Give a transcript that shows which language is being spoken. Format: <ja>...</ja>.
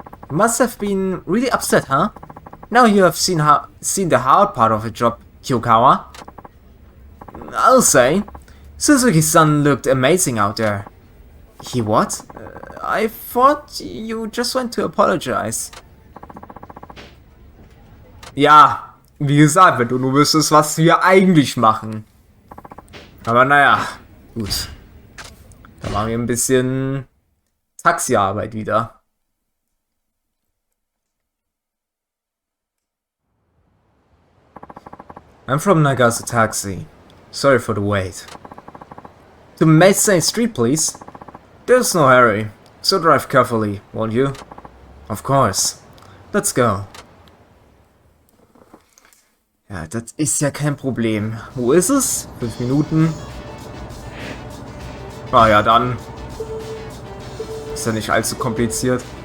<en>You must have been really upset, huh? Now you have seen the hard part of the job, Hyokawa. I'll say, Suzuki-san looked amazing out there. He what? I thought you just went to apologize.</en> <de>Ja, wie gesagt, wenn du nur wüsstest, was wir eigentlich machen. Aber naja, gut. Da machen wir ein bisschen Taxiarbeit wieder.</de> <en>I'm from Nagase Taxi. Sorry for the wait. To Meisei Street, please. There's no hurry, so drive carefully, won't you? Of course. Let's go.</en> <de>Ja, das ist ja kein Problem. Wo ist es? 5 Minuten. Ah ja, dann. Ist ja nicht allzu kompliziert.</de>